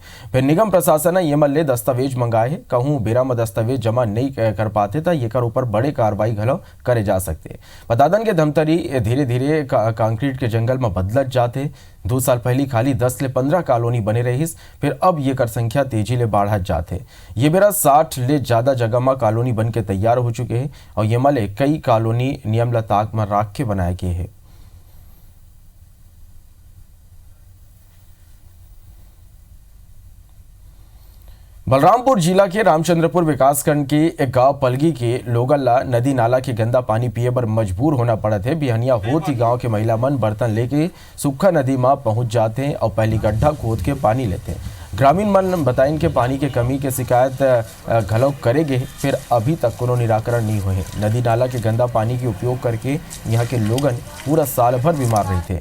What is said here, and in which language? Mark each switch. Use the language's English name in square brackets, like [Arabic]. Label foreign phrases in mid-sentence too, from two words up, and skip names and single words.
[Chhattisgarhi] फिर निगम प्रशासन ने ये मल्ले दस्तावेज मंगाए है। कहूँ बेरा में दस्तावेज जमा नहीं कर पाते तो ये कर ऊपर बड़े कार्रवाई घलो करे जा सकते। बता दें कि धमतरी धीरे धीरे कंक्रीट के जंगल में बदलत जाते। 2 साल पहले खाली 10 से 15 कॉलोनी बने रही, फिर अब ये कर संख्या तेजी ले बढ़त जाते। ये बेरा 60 ले ज्यादा जगह में कॉलोनी बन के तैयार हो चुके हैं और ये मले कई कॉलोनी नियम ल ताक में राख के बनाए गए हैं। बलरामपुर जिला के रामचंद्रपुर विकासखंड के एक गांव पलगी के लोगन ला नदी नाला के गंदा पानी पिए पर मजबूर होना पड़त है। बिहनिया होत ही गांव के महिला मन बर्तन लेके सूखा नदी में पहुंच जाते हैं और पहली गड्ढा खोद के पानी लेते हैं। ग्रामीण मन बताएं कि पानी के कमी के शिकायत घलो करेगे, फिर अभी तक कोनो निराकरण नहीं हुए। नदी नाला के गंदा पानी के उपयोग करके यहाँ के लोगन पूरा साल भर बीमार रहे थे।